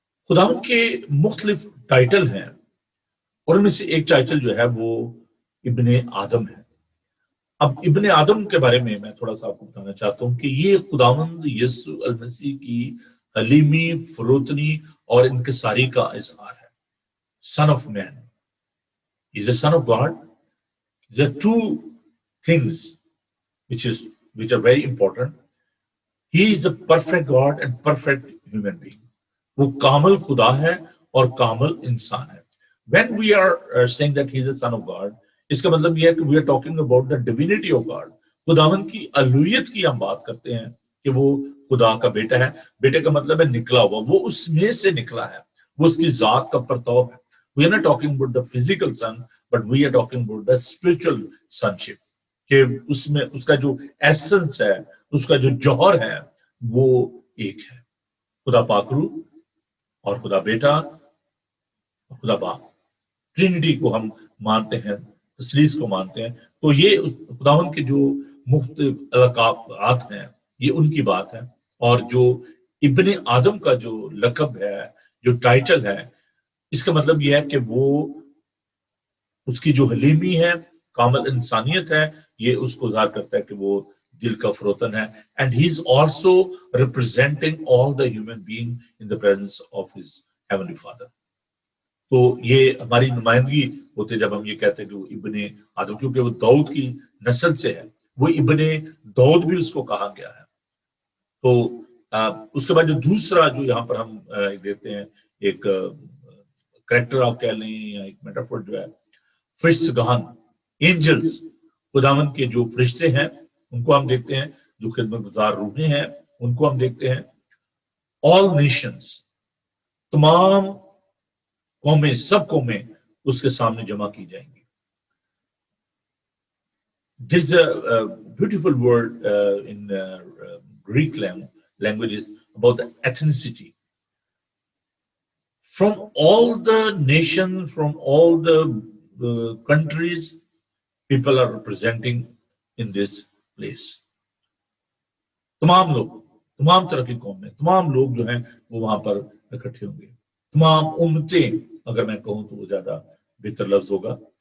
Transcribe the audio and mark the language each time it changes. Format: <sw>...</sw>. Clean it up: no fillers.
<ur>خداوند کے مختلف ٹائٹل ہیں، اور ان میں سے ایک ٹائٹل جو ہے وہ ابن آدم ہے. اب ابن آدم کے بارے میں تھوڑا سا آپ کو بتانا چاہتا ہوں کہ یہ خداوند یسوع المسیح کی حلیمی، فروتنی اور انکساری کا اظہار ہے.</ur> <en>Son of man, he is a son of God. There are two things which are very important. He is a perfect God and perfect human being.</en> <ur>وہ کامل خدا ہے اور کامل انسان ہے.</ur> <en>When we are saying that he is a son of God,</en> <ur>اس کا مطلب یہ ہے کہ</ur> <en>we are talking about the divinity of God.</en> <ur>خداوند کی الوہیت کی ہم بات کرتے ہیں کہ وہ خدا کا بیٹا ہے. بیٹے کا مطلب ہے نکلا ہوا، وہ اس میں سے نکلا ہے، وہ اس کی ذات کا پرتو ہے.</ur> <en>We are not talking about the physical son, but we are talking about the spiritual sonship.</en> <ur>کہ اس میں اس کا جو ایسنس ہے، اس کا جو جوہر ہے، وہ ایک ہے. خدا پاکرو اور خدا بیٹا اور خدا باپ، ٹرینٹی کو ہم مانتے ہیں، تثلیث کو مانتے ہیں. تو یہ خداوند کے جو مختلف القابات ہیں یہ ان کی بات ہے. اور جو ابن آدم کا جو لقب ہے، جو ٹائٹل ہے، اس کا مطلب یہ ہے کہ وہ اس کی جو حلیمی ہے، کامل انسانیت ہے، یہ اس کو ظاہر کرتا ہے کہ وہ دل کا فروتن ہے.</ur> <en>And he is also representing all the human being in the presence of his heavenly father.</en> <ur>تو یہ ہماری نمائندگی ہوتے جب ہم یہ کہتے ہیں کہ وہ ابن آدم، کیونکہ وہ داؤد کی نسل سے ہے، وہ ابن داؤد بھی اس کو کہا گیا ہے. تو اس کے بعد جو دوسرا جو یہاں پر ہم دیکھتے ہیں ایک کریکٹر آپ کہہ لیں یا ایک میٹافور جو ہے فرشتگان، اینجلز، خداوند کے جو فرشتے ہیں ان کو ہم دیکھتے ہیں، جو خدمت گزار روحیں ہیں ان کو ہم دیکھتے ہیں. آل نیشنز، تمام قومیں، سب قومیں اس کے سامنے جمع کی جائیں گی.</ur> <en>There is a beautiful word in Greek languages about the ethnicity. From all the nations, from all the countries, people are representing in this place.</en> <ur>تمام لوگ، تمام طرح کی قومیں، تمام لوگ جو ہیں وہ وہاں پر اکٹھے ہوں گے. تمام امتیں، اگر میں کہوں تو وہ زیادہ بہتر لفظ ہوگا.</ur>